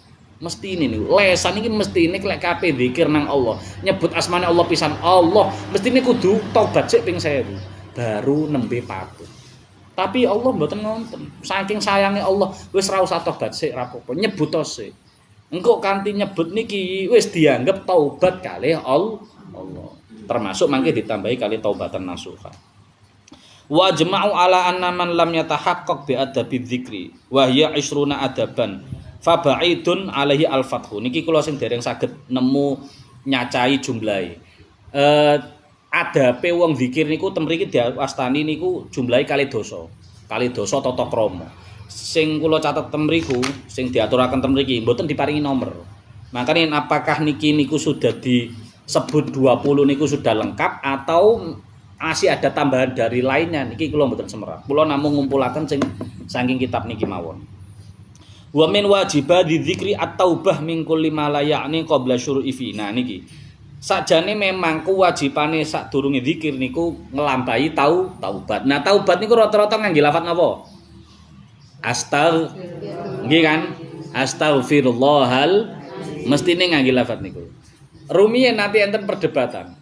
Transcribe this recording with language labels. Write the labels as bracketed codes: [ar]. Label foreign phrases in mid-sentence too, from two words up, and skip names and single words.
[jv] Mestine niku lesan iki mestine lek kabeh zikir nang Allah, nyebut asmane Allah pisan Allah, mestine kudu tobat sik ping 1000 baru nembe patut. Tapi Allah mboten ngonten. Saking sayange Allah, wis ra usah tobat sik ra apa-apa, nyebut sik. Engko kanthi nyebut niki wis dianggep taubat kalih Allah. Termasuk mangke ditambahi kali [ar] توبةً نصوحًا. وأجمعوا على أن من لم يتحقق بآداب الذكر وهي 20 أدبا فبعيد عليه الفتح. [jv] Niki kula sing dereng saged nemu nyacai jumlahe. Adabe wong zikir niku ten mriki diwastani niku jumlahe kali dosa. Kali dosa tata krama. Sing kula catet ten mriku, sing diaturaken ten mriki mboten diparingi nomor. [id] Makane apakah niku sudah disebut 20 niku sudah lengkap atau masih ada tambahan dari lainnya [jv] niki kula mboten semerap. Kula namung ngumpulaken sing saking kitab niki mawon. [ar] ومن واجبات الذكر التوبة من كل ما لا يعني قبل الشروع في. [jv] Nah niki. Sakjane memang kewajibane sadurunge zikir niku nglampahi taubat. Nah taubat niku rata-rata ngangge lafaz napa? Nggih kan? Astaghfirullahal mestine ngangge lafaz niku. Rumiyin nanti enten perdebatan.